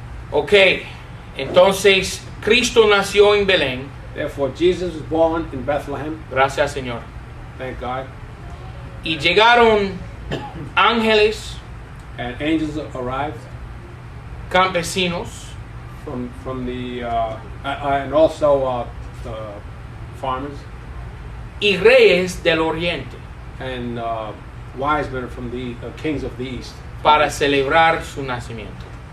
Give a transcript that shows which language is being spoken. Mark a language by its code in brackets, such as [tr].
[es] Ok, entonces Cristo nació en Belén. [en] Therefore, Jesus was born in Bethlehem. [es] Gracias, Señor. [en] Thank God. [es] Y llegaron ángeles, [en] And angels arrived [es] campesinos, [en] from the and also farmers [es] y reyes del oriente [en] and wise men from the kings of the east [es] para celebrar su nacimiento.